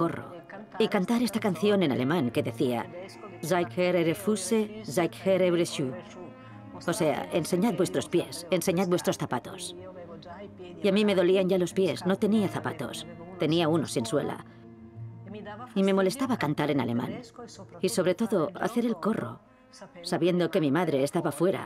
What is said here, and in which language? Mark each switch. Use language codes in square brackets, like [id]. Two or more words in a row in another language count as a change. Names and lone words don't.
[es] corro y cantar esta canción en alemán que decía [de] Zeig her eure Füße, zeig her eure Schuhe. [es] O sea, enseñad vuestros pies, enseñad vuestros zapatos. Y a mí me dolían ya los pies, no tenía zapatos, tenía unos sin suela. Y me molestaba cantar en alemán. Y sobre todo, hacer el corro, sabiendo que mi madre estaba fuera.